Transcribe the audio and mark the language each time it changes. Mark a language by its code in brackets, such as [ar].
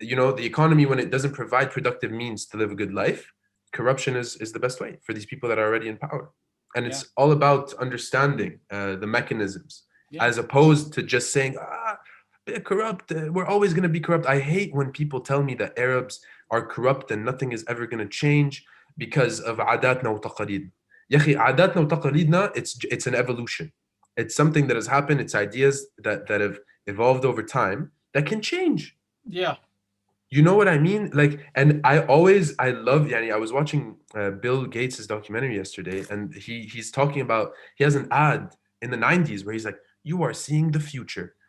[en] You know, the economy, when it doesn't provide productive means to live a good life, corruption is the best way for these people that are already in power. And it's all about understanding the mechanisms, as opposed to just saying, they're corrupt, we're always going to be corrupt. I hate when people tell me that Arabs are corrupt and nothing is ever going to change because of [ar] عاداتنا وتقاليدنا. يا أخي عاداتنا وتقاليدنا, [en] it's an evolution. It's something that has happened. It's ideas that have evolved over time that can change. Yeah. You know what I mean? Like, and I love, yani, I was watching Bill Gates' documentary yesterday, and he's talking about, he has an ad in the 90s where he's like, you are seeing the future.